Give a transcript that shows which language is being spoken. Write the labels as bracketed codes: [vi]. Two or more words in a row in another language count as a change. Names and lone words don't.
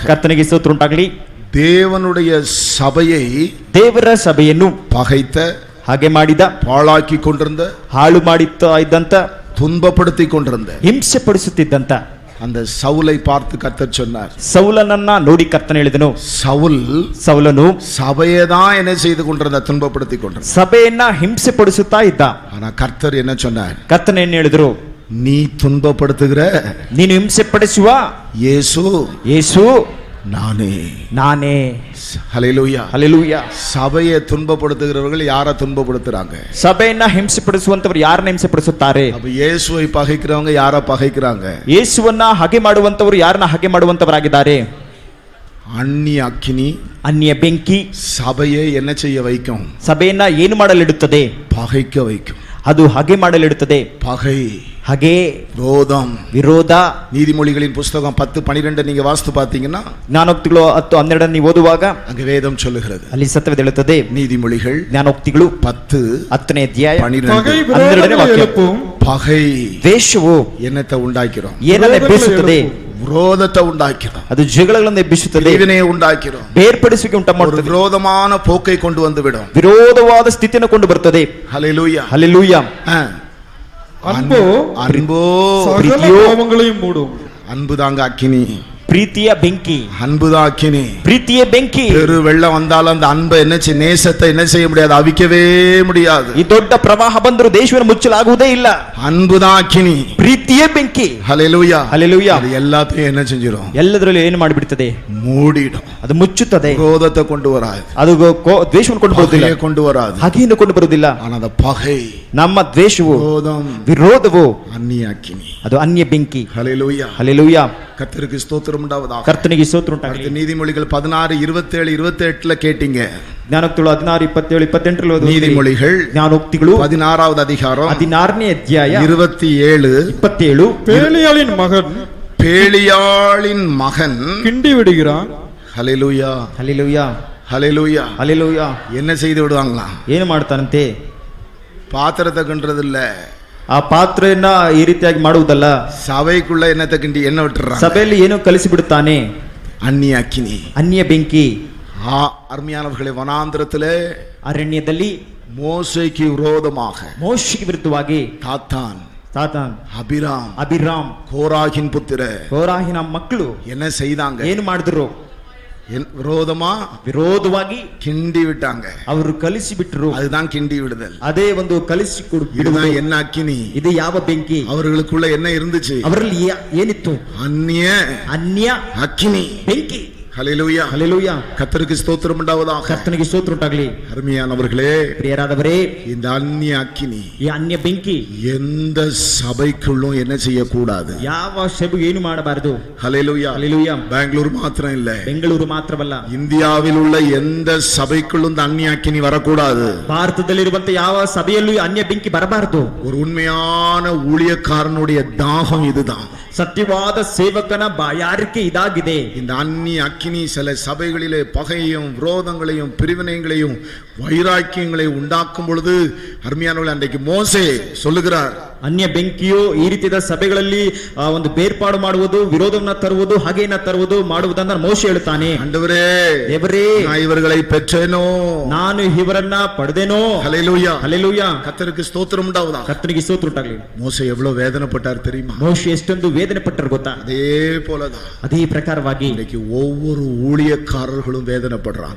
[kn] ಕರ್ತನಿಗೆ ಸ್ತೋತ್ರ ಉಂಟಾಗಲಿ. [ta] தேவனுடைய சபையை [kn] ದೇವರ ಸಭೆಯನ್ನು [ta] பகைத்த, [kn] ಹಾಗೆ ಮಾಡಿದ, [ta] பாழாக்கி கொண்டிருந்த, [kn] ಹಾಳು ಮಾಡುತ್ತಾ ಇದ್ದಂತ, [ta] துன்பப்படுத்தி கொண்டிருந்த [kn] ಹಿಂಸೆ ಪಡಿಸುತ್ತಿದ್ದಂತ [ta] அந்த சவுலை பார்த்து கர்த்தர் சொன்னார். [kn] ಸೌಲನನ್ನ ನೋಡಿ ಕರ್ತನ ಹೇಳಿದನು, ಸೌಲನು [ta] சபையை தான் என்ன செய்து கொண்டிருந்த, துன்பப்படுத்தி கொண்டிருந்த [kn] ಸಭೆಯನ್ನ ಹಿಂಸೆ ಪಡಿಸುತ್ತಾ ಇದ್ದ. [ta] ஆனா கர்த்தர் என்ன சொன்னார்? [kn] ಕರ್ತನ ಏನ್ ಹೇಳಿದ್ರು? [ta] நீ துன்பப்படுத்துகிற [kn] ನೀನು ಹಿಂಸೆ ಪಡಿಸುವ ಯೇಸು [ta] நானே. [kn] ನಾನೇ. [ta] ஹல்லேலூயா. [kn] ಹಲ್ಲೆಲೂಯಾ. [ta] சபையை துன்பப்படுத்துகிறவர்கள் யாரை துன்பப்படுத்துறாங்க? [kn] ಸಭೆಯನ್ನ ಹಿಂಸೆ ಪಡಿಸುವಂತವರು ಯಾರನ್ನ ಹಿಂಸೆ ಪಡಿಸುತ್ತಾರೆ? [ta] அப்ப இயேசுவை பகைக்கிறவங்க யாரை பகைக்கிறாங்க? [kn] ಯೇಸುವನ್ನ ಹಾಗೆ ಮಾಡುವಂತವರು ಯಾರನ್ನ ಹಾಗೆ ಮಾಡುವಂತವರಾಗಿದ್ದಾರೆ? [ta] அந்நிய அக்கினி, [kn] ಅನ್ಯ ಬೆಂಕಿ [ta] சபையை என்ன செய்ய வைக்கும்? [kn] ಸಭೆಯನ್ನ ಏನು ಮಾಡಲಿಡುತ್ತದೆ? [ta] பகைக்க வைக்கும். [kn] ಅದು ಹಾಗೆ ಮಾಡಲಿಡುತ್ತದೆ. [ta] பகை, [kn] ಹಾಗೆ [ta] ரோதம், [kn] ವಿರೋಧ. [ta] நீதிமொழிகளின் புஸ்தகம் 10:12 நீங்க வாசித்து பார்த்தீங்கன்னா, [kn] ಜ್ಞಾನೋಕ್ತಿಗಳು 10:12 ನೀವು ಓದುವಾಗ [ta] அங்க வேதம் சொல்லுகிறது. [kn] ಅಲ್ಲಿ ಸತ್ಯವೇದ ಹೇಳುತ್ತದೆ. [ta] நீதிமொழிகள் [kn] ಜ್ಞಾನೋಕ್ತಿಗಳು 10:10 12 ವಾಕ್ಯ. [ta] பகை [kn] ದ್ವೇಷವು [ta] என்னத்தை உண்டாக்கிறோம்? [kn] ಏನನ್ನ ಎಬ್ಬಿಸುತ್ತದೆ? [ta] விரோதத்தை உண்டாக்கிறோம். [kn] ಅದು ಜಗಳಗಳನ್ನು ಎಬ್ಬಿಸುತ್ತದೆ. [ta] பிரிவினையை உண்டாக்கிறோம். [kn] ಬೇರ್ಪಡಿಸುವಿಕೆ ಉಂಟು ಮಾಡುತ್ತದೆ. [ta] விரோதமான போக்கை கொண்டு வந்து விடும். [kn] ವಿರೋಧವಾದ ಸ್ಥಿತಿಯನ್ನು ಕೊಂಡು ಬರುತ್ತದೆ. [ta] ஹல்லேலூயா. [kn] ಹಲ್ಲೆಲೂಯಾ. [ta] அன்போ [kn] ಪ್ರೀತಿಯೋ [ta] பாவங்களையும் மூடும். அன்பு தாங்க அக்கினி. [kn] ಪ್ರೀತಿಯ ಬೆಂಕಿ. [ta] அன்புதான் அக்கினி. [kn] ಪ್ರೀತಿಯ ಬೆಂಕಿ. [ta] பெரு வெள்ளம் வந்தாலும் அந்த அன்பை நேசத்தை என்ன செய்ய முடியாது, அவிக்கவே முடியாது. [kn] ಈ ದೊಡ್ಡ ಪ್ರವಾಹ ಬಂದರೂ ದೇಶವನ್ನು ಮುಚ್ಚಲಾಗುವುದೇ ಇಲ್ಲ. [ta] அன்புதான் அக்கினி. [kn] ಪ್ರೀತಿಯ ಬೆಂಕಿ. [ta] ஹல்லேலூயா. [kn] ಹಲ್ಲೆಲೂಯಾ. [ta] அது எல்லாத்தையும் என்ன செஞ்சிடும்? [kn] ಎಲ್ಲದರಲ್ಲೂ ಏನು ಮಾಡಿಬಿಡುತ್ತದೆ? [ta] மூடிடும். [kn] ಅದು ಮುಚ್ಚುತ್ತದೆ. [ta] விரோதத்தை கொண்டு வராது. [kn] ಅದು ದ್ವೇಷವನ್ನು ಕೊಂಡು ಬರುವುದಿಲ್ಲ. [ta] கொண்டு வராது. [kn] ಹಾಗೇನು ಕೊಂಡು ಬರುವುದಿಲ್ಲ. [ta] ஆனா அந்த பகை, [kn] ನಮ್ಮ ದ್ವೇಷವು, [ta] விரோதம், [kn] ವಿರೋಧವು [ta] அந்நிய அக்கினி. [kn] ಅದು ಅನ್ಯ ಬೆಂಕಿ. [ta] ஹல்லேலூயா. [kn] ಹಲ್ಲೆಲೂಯಾ. [ta] கர்த்தருக்கு ஸ்தோத்திரம் உண்டாவதாக. [kn] ಕರ್ತನಿಗೆ ಸ್ತೋತ್ರ ಉಂಟಾಗಲಿ. [ta] நீதிமொழிகள் 16:27-28 கேட்டீங்க. [kn] ಜ್ಞಾನೋಕ್ತಿಗಳು 16:27-28 [ta] நீதிமொழிகள் [kn] ಜ್ಞಾನೋಕ್ತಿಗಳು [ta] 16வது அதிகாரம் [kn] 16ನೇ ಅಧ್ಯಾಯ 27. [ta] பேலியாளின் மகன் கிண்டி விடுகிறான். ஹல்லேலூயா. [kn] ಹಲ್ಲೆಲೂಯಾ. [ta] ஹல்லேலூயா. [kn] ಹಲ್ಲೆಲೂಯಾ. [ta] என்ன செய்து விடுவாங்களா? [kn] ಏನು ಮಾಡ್ತಾನಂತೆ? [ta] பாத்திரத்தை கிண்டுறது இல்ல, [kn] ಆ ಪಾತ್ರೆಯನ್ನ ಈ ರೀತಿಯಾಗಿ ಮಾಡುವುದಲ್ಲ. [ta] சபைக்குள்ள என்னத்தை கிண்டி என்ன விட்டுறாங்க? [kn] ಸಭೆಯಲ್ಲಿ ಏನು ಕಲಿಸಿ ಬಿಡುತ್ತಾನೆ? [ta] அந்நிய அக்கினி, [kn] ಅನ್ಯ ಬೆಂಕಿ. [ta] அருமையானவர்களே, வனாந்திரத்திலே [kn] ಅರಣ್ಯದಲ್ಲಿ [ta] மோசேக்கு விரோதமாக [kn] ಮೋಶೆಗೆ ವಿರುದ್ಧವಾಗಿ [ta] சாத்தான் தாத்தான் அபிராம் கோராகின் புத்திர [kn] ಕೋರಾಹಿನ ಮಕ್ಕಳು [ta] என்ன செய்தாங்க? [kn] ಏನು ಮಾಡಿದ್ರು? ವಿರೋಧವಾಗಿ [ta] கிண்டி விட்டாங்க. [kn] ಅವರು ಕಲಿಸಿ ಬಿಟ್ಟರು. [ta] அதுதான் கிண்டி விடுதல். [kn] ಅದೇ ಒಂದು ಕಲಿಸಿ [ta] இதுதான் என்ன அக்கினி? [kn] ಇದು ಯಾವ ಬೆಂಕಿ? [ta] அவர்களுக்குள்ள என்ன இருந்துச்சு? [kn] ಅವರಲ್ಲಿ ಏನಿತ್ತು? ಅನ್ಯ [ta] அக்கினி [kn] ಬೆಂಕಿ. [ta] ஹல்லேலூயா ஹல்லேலூயா. கர்த்தருக்கு ஸ்தோத்திரம் உண்டாவதாக. [kn] கர்த்தನಿಗೆ ಸ್ತೋತ್ರ ಉಂಟಾಗಲಿ. [ta] அருமையானவர்களே, [kn] ಪ್ರಿಯರಾದವರೇ, [ta] இந்த அந்நிய அக்கினி, [kn] ಈ ಅನ್ಯ ಬೆಂಕಿ [ta] எந்த சபைக்குள்ளும் என்ன செய்யக்கூடாது? [kn] ಯಾವ ಸಭೆಗೂ ಏನು ಮಾಡಬಾರದು. [ta] ஹல்லேலூயா. ஹல்லேலூயா. பெங்களூர் மாத்திரம் இல்ல, [kn] ಬೆಂಗಳೂರು ಮಾತ್ರವಲ್ಲ, [ta] இந்தியாவில் உள்ள எந்த சபைக்குள்ளும் இந்த அந்நிய அக்கினி வரக்கூடாது. [kn] ಭಾರತದಲ್ಲಿರುವಂತ ಯಾವ ಸಭೆಯಲ್ಲೂ ಅನ್ಯ ಬೆಂಕಿ ಬರಬಾರದು. [ta] ஒரு உண்மையான ஊழியக்காரனுடைய தாகம் இதுதான். [kn] ಸತ್ಯವಾದ ಸೇವಕನ ಬಾಯಾರಿಕೆ ಇದಾಗಿದೆ. [ta] இந்த அந்நிய அக்கினி சில சபைகளிலே பகையையும் விரோதங்களையும் பிரிவினைகளையும் வைராக்கியங்களையும் உண்டாக்கும் பொழுது அருமையானவர்களே, அன்றைக்கு மோசே சொல்லுகிறார், [kn] ಅನ್ಯ ಬೆಂಕಿಯು ಈ ರೀತಿಯ ಸಭೆಗಳಲ್ಲಿ ಒಂದು ಬೇರ್ಪಾಡು ಮಾಡುವುದು, ವಿರೋಧವನ್ನ ತರುವುದು, ಹಾಗೇನ ತರುವುದು ಮಾಡುವುದನ್ನ ಮೋಶೆ ಹೇಳುತ್ತಾನೆ. [ta] ஆண்டவரே, [kn] ದೇವರೇ, [ta] நான் இவர்களை பெற்றேனோ, [kn] ನಾನು ಇವರನ್ನ ಪಡೆದೇನೋ. [ta] ஹல்லேலூயா. ஹல்லேலூயா. கர்த்தருக்கு ஸ்தோத்திரம் உண்டாவதாக. [kn] ಕರ್ತನಿಗೆ ಸ್ತೋತ್ರ ಉಂಟಾಗಲಿ. [ta] மோசே எவ்வளவு வேதனைப்பட்டார் தெரியுமா? [kn] ಮೋಶೆ ಎಷ್ಟೊಂದು ವೇದನೆ ಪಟ್ಟರು ಗೊತ್ತಾ? [ta] அதே போலதான் [kn] ಅದೇ ಪ್ರಕಾರವಾಗಿ [ta] இன்னைக்கு ஒவ்வொரு ஊழியக்காரர்களும் வேதனைப்படுறாங்க.